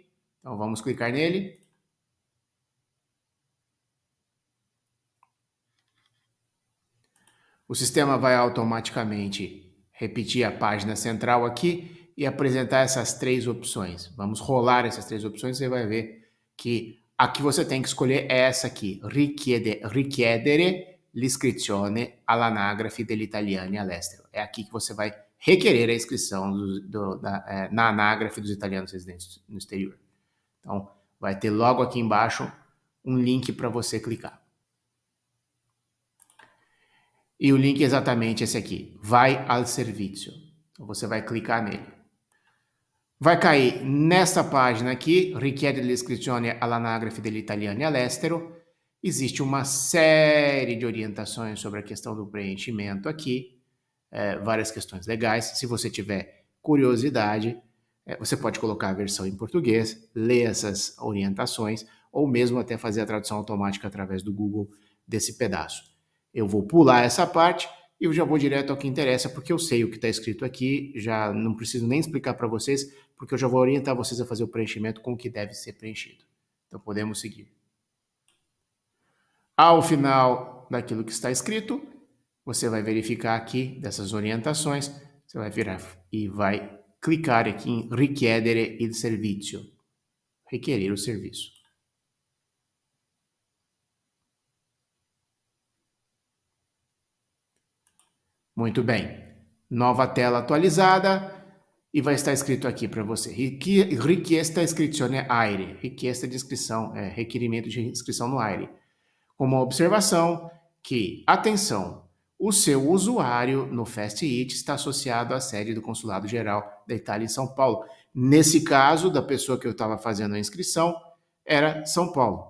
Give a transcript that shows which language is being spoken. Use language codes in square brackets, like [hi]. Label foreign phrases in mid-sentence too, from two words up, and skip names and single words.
[pt] Então vamos clicar nele. O sistema vai automaticamente repetir a página central aqui e apresentar essas 3 opções. Vamos rolar essas 3 opções e você vai ver que a que você tem que escolher é essa aqui, [it] richiedere l'iscrizione all'anagrafe degli italiani all'estero. [pt] É aqui que você vai requerer a inscrição na anágrafe dos italianos residentes no exterior. Então, vai ter logo aqui embaixo um link para você clicar. E o link é exatamente esse aqui, [it] vai al servizio. [pt] Então você vai clicar nele. Vai cair nessa página aqui, [it] richiede l'iscrizione all'anagrafe degli italiani all'estero. [pt] Existe uma série de orientações sobre a questão do preenchimento aqui, várias questões legais. Se você tiver curiosidade, você pode colocar a versão em português, ler essas orientações, ou mesmo até fazer a tradução automática através do Google desse pedaço. Eu vou pular essa parte e eu já vou direto ao que interessa, porque eu sei o que está escrito aqui, já não preciso nem explicar para vocês, porque eu já vou orientar vocês a fazer o preenchimento com o que deve ser preenchido. Então podemos seguir. Ao final daquilo que está escrito, você vai verificar aqui dessas orientações, você vai virar e vai clicar aqui em [it] richiedere il servizio, [pt] requerer o serviço. Muito bem. Nova tela atualizada e vai estar escrito aqui para você. [it] Richiesta iscrizione AIRE. [pt] Richiesta de inscrição, requerimento de inscrição no AIRE. Com uma observação que, atenção, o seu usuário no Fast Eat está associado à sede do Consulado Geral da Itália em São Paulo. Nesse caso, da pessoa que eu estava fazendo a inscrição, era São Paulo.